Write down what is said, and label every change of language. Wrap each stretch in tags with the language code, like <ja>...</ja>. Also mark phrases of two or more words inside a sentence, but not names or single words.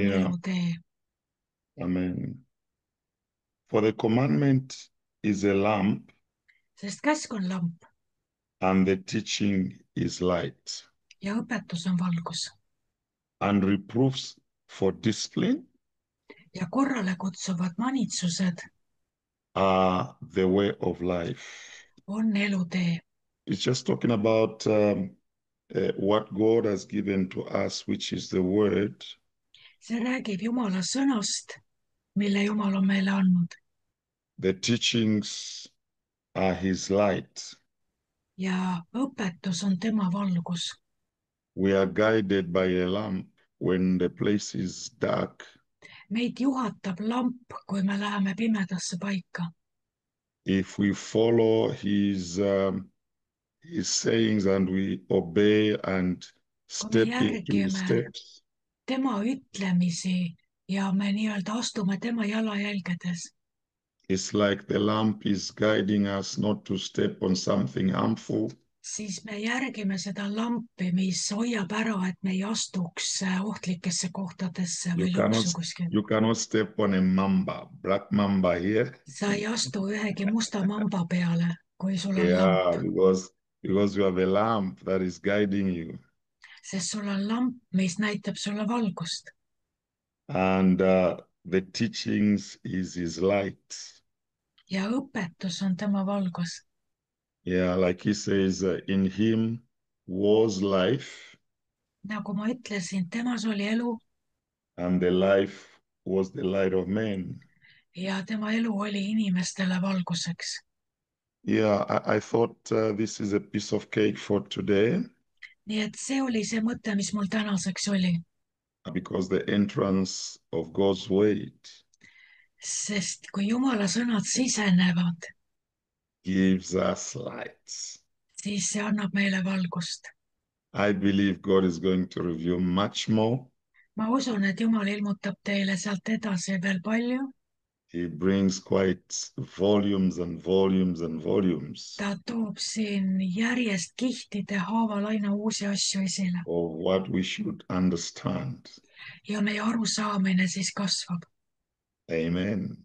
<en>Yeah.</en> <et>elutee.</et> <en>Amen. For the commandment is a lamp</en> <et>Sest käsk on lamp</et> <en>and the teaching is light.</en> <et>ja õpetus on valgus</et> <en>And reproofs for discipline</en> <et>ja korrale kutsuvad manitsused</et> <en>are the way of life.</en> <et>on elutee.</et> <en>It's just talking about what God has given to us, which is the word.</en> <et>See räägib Jumala sõnast, mille Jumal on meile andnud</et> <en>The teachings are his light.</en> <et>ja õpetus on tema valgus.</et> <en>We are guided by a lamp when the place is dark.</en> <et>Meid juhatab lamp, kui me läheme pimedasse paika.</et> <en>If we follow his sayings and we obey and step into his steps,</en> <et>tema ütlemisi ja me nii-öelda astume tema jalajälgedes,</et> <en>it's like the lamp is guiding us not to step on something harmful.</en> <et>siis me järgime seda lampi, mis hoiab ära, et me ei astuks ohtlikesse kohtadesse või lõksu kuskil.</et> <en>You cannot step on a mamba, black mamba here.</en> <et>Sa ei astu ühegi musta mamba peale, kui sul on</et> <en>Yeah,</en> <et>lamp.</et> <en>because you have a lamp that is guiding you.</en> <et>Sest sul on lamp, mis näitab sulle valgust.</et> <en>And the teachings is his light.</en> <et>Ja õpetus on tema valgus.</et> <en>Yeah, like he says, in him was life.</en> <et>Nagu ma ütlesin, temas oli elu.</et> <en>And the life was the light of men.</en> <et>Ja tema elu oli inimestele valguseks.</et> <en>Yeah, I thought this is a piece of cake for today.</en> <et>Nii et see oli see mõte, mis mul tänaseks oli.</et> <en>Because the entrance of God's word</en> <et>Sest kui Jumala sõnad sisenevad,</et> <en>gives us light.</en> <et>siis see annab meile valgust.</et> <en>I believe God is going to reveal much more.</en> <et>Ma usun, et Jumal ilmutab teile sealt edasi veel palju.</et> <en>He brings quite volumes and volumes and volumes</en> <et>Ta toob siin järjest kihtide haaval aina uusi asju esile.</et> <en>of what we should understand.</en> <et>Ja meie arusaamine siis kasvab.</et> <en>Amen.</en>